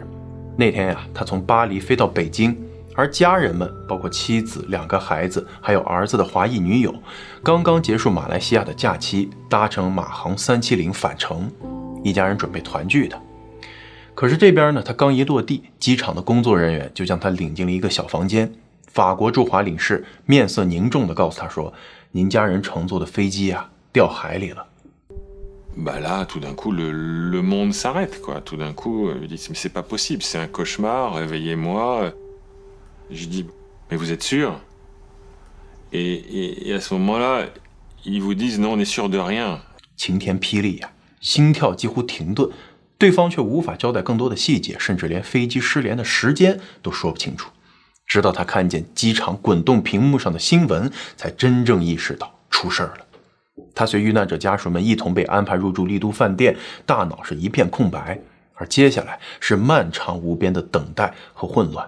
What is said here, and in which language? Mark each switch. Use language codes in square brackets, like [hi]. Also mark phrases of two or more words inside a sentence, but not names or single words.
[zh] 那天他从巴黎飞到北京，而家人们包括妻子、2个孩子还有儿子的华裔女友，刚刚结束马来西亚的假期，搭乘马航370返程。一家人准备团聚的。可是这边他刚一落地，机场的工作人员就将他领进了一个小房间。法国驻华领事面色凝重地告诉他说，您家人乘坐的飞机掉海里了。 [fr] Bah là, tout d'un coup, le monde s'arrête, quoi. Tout d'un coup, je dis, c'est pas possible, c'est un cauchemar, réveillez-moi. Je dis, mais vous êtes sûr? Et à ce moment-là, ils vous disent, non, on est sûr de rien. [zh] 晴天霹雳心跳几乎停顿，对方却无法交代更多的细节，甚至连飞机失联的时间都说不清楚。直到他看见机场滚动屏幕上的新闻，才真正意识到出事了。他随遇难者家属们一同被安排入住丽都饭店，大脑是一片空白，而接下来是漫长无边的等待和混乱。